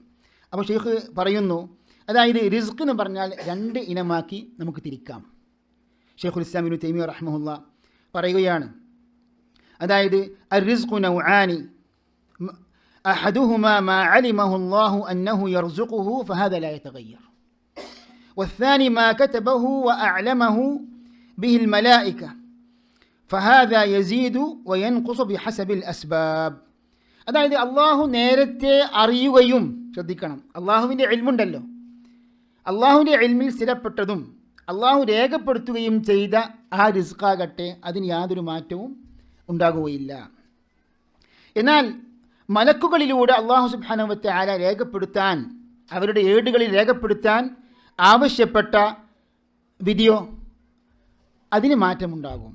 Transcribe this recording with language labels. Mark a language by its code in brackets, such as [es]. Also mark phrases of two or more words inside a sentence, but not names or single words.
[ml] അപ്പോൾ ഷെയ്ഖ് പറയുന്നു, അതായത് റിസ്ക് എന്ന് പറഞ്ഞാൽ രണ്ട് ഇനമാക്കി നമുക്ക് തിരിക്കാം. [ar] شيخ الإسلام ابن تيمية رحمه الله [ml] പറയുകയാണ്, അതായത് [ar] الرزق نوعان أحدهما ما علمه الله أنه يرزقه فهذا لا يتغير والثاني ما كتبه وأعلمه به الملائكة فهذا يزيد وينقص بحسب الأسباب. [ml] അതായത് അള്ളാഹു നേരത്തെ അറിയുകയും, ശ്രദ്ധിക്കണം, അള്ളാഹുവിൻ്റെ ഇൽമുണ്ടല്ലോ, അള്ളാഹുവിൻ്റെ ഇൽമിൽ സ്ഥിരപ്പെട്ടതും അള്ളാഹു രേഖപ്പെടുത്തുകയും ചെയ്ത ആ റിസ്ക്കാകട്ടെ അതിന് യാതൊരു മാറ്റവും ഉണ്ടാകുകയില്ല. എന്നാൽ മലക്കുകളിലൂടെ [ar] الله سبحانه وتعالى [ml] രേഖപ്പെടുത്താൻ, അവരുടെ ഏടുകളിൽ രേഖപ്പെടുത്താൻ ആവശ്യപ്പെട്ട വിധിയോ അതിന് മാറ്റമുണ്ടാകും.